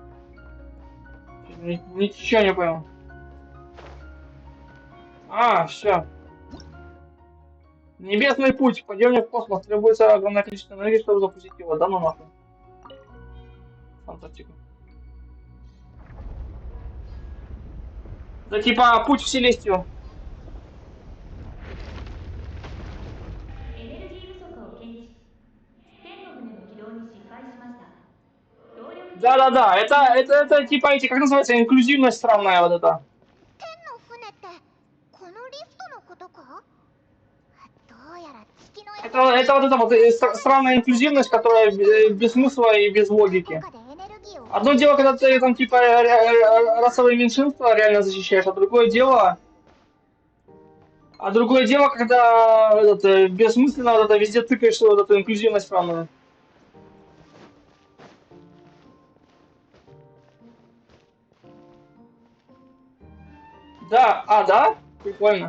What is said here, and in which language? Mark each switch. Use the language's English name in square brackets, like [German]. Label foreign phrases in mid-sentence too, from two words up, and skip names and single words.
[Russian] Ничего не понял. А, все. Небесный путь. Падение в космос. Требуется огромное количество энергии, чтобы запустить его. Да ну нахуй. Фантастика. Да типа путь в Селестию. [Japanese] エネルギー不足を検知。天の船の起動に失敗しました。動力停止 [Russian] Да-да-да. Это типа эти, как называется, инклюзивность странная вот эта. [Japanese] 天の船ってこのリフトのことか？どうやら月の [Russian] Это вот эта вот странная инклюзивность, которая без смысла и без логики. [Japanese] 効果でエネルギーを [Russian] Одно дело, когда ты там типа расовые меньшинства реально защищаешь, а другое дело, когда бессмысленно вот это везде тыкаешь вот эту инклюзивность странную. Да, да? Прикольно.